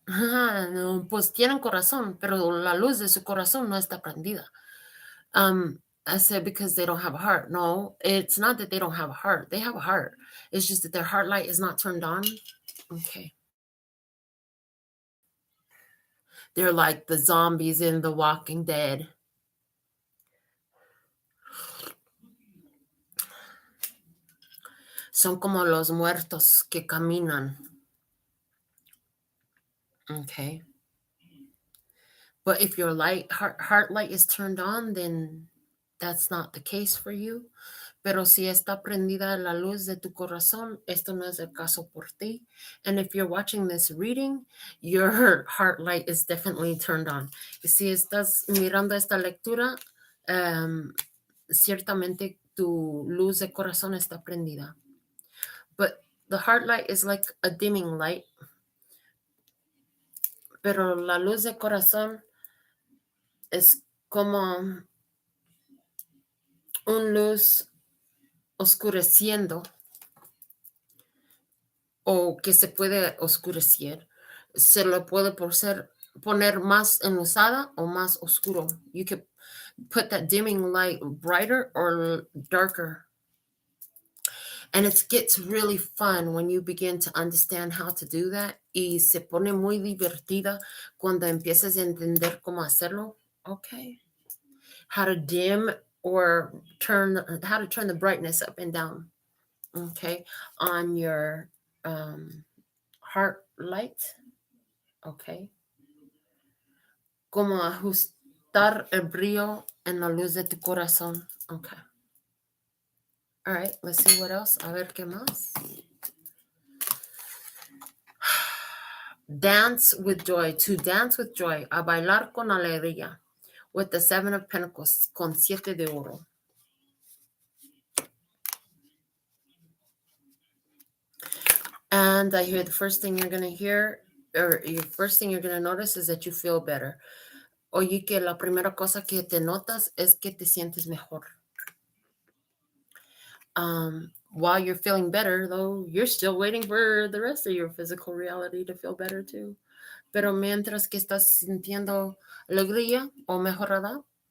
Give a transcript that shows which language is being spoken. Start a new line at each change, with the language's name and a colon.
Spanish: No, pues tienen corazón, pero la luz de su corazón no está prendida.
English: I said because they don't have a heart. No, it's not that they don't have a heart. They have a heart. It's just that their heart light is not turned on. Okay. They're like the zombies in The Walking Dead.
Spanish: Son como los muertos que caminan.
English: Okay. But if your heart light is turned on, then that's not the case for you.
Spanish: Pero si está prendida la luz de tu corazón, esto no es el caso por ti.
English: And if you're watching this reading, your heart light is definitely turned on.
Spanish: Y si estás mirando esta lectura, ciertamente tu luz de corazón está prendida.
English: But the heart light is like a dimming light.
Spanish: Pero la luz de corazón es como un luz oscureciendo o que se puede oscurecer. Se lo puede poner más enluzada o más oscuro.
English: You can put that dimming light brighter or darker. And it gets really fun when you begin to understand how to do that.
Spanish: Y se pone muy divertida cuando empiezas a entender cómo hacerlo.
English: Okay. How to dim or how to turn the brightness up and down. Okay. On your heart light. Okay.
Spanish: Como ajustar el brillo en la luz de tu corazón.
English: Okay. All right, let's see what else.
Spanish: A ver qué más.
English: Dance with joy. To dance with joy.
Spanish: A bailar con alegría.
English: With the Seven of Pentacles.
Spanish: Con 7 de oro.
English: And I hear the first thing you're going to hear, or your first thing you're going to notice is that you feel better.
Spanish: Oye, que la primera cosa que te notas es que te sientes mejor.
English: While you're feeling better, though, you're still waiting for the rest of your physical reality to feel better too.
Spanish: Pero mientras que estás sintiendo alegría o mejorada,